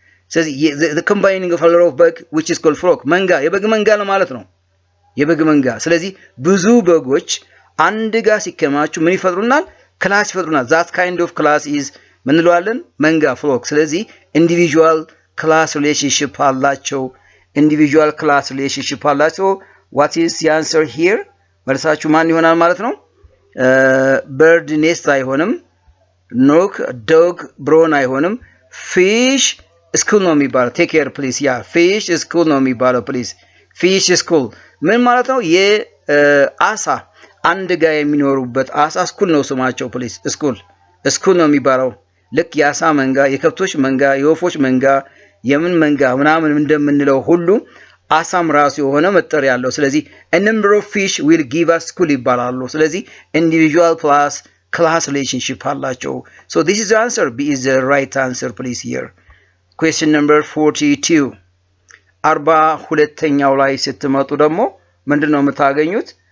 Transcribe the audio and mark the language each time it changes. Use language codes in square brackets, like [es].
[am] ስለዚህ [en] the combining of a lot of bug which is called flock [am] መንጋ የበግ መንጋ ማለት ነው። የበግ መንጋ። ስለዚህ ብዙ በጎች አንድ ጋር ሲከማቹ ምን ይፈጥሩናል? ክላስ ይፈጥሩናል። [en] that kind of class is [am] ምን እንለዋለን? መንጋ flock። ስለዚህ individual class relationship አላቸው። individual class relationship አላቸው። [en] what is the answer here? [am] መልሳችሁ ማን ይሆናል ማለት ነው? [en] bird nest [am] አይሆንም። knock dog brown አይሆንም። [en] fish school [am] ነው የሚባለው። ቴክ ኬር ፕሊዝ። ያ ፊሽ ስኩል ነው የሚባለው ፕሊዝ። ፊሽ ስኩል ምን ማለት ነው? የአሳ አንድ ጋር የሚኖሩበት አሳ ስኩል ነው ስማቸው ፕሊዝ። ስኩል ነው የሚባለው። ልክ የአሳ መንጋ፣ የከብቶች መንጋ፣ የወፎች መንጋ፣ የምን መንጋ ምናምን እንደምንለው ሁሉ አሳም ራሱ የሆነ መጠሪያ ያለው። ስለዚህ [en] a number of fish will give us school [am] ይባላሉ። ስለዚህ individual plus class relationship አላቸው። [en] so this is the answer. B is the right answer please here. question number 42 [am] 42ኛው ላይ ስትመጡ ደግሞ ምንድነው የምታገኙት?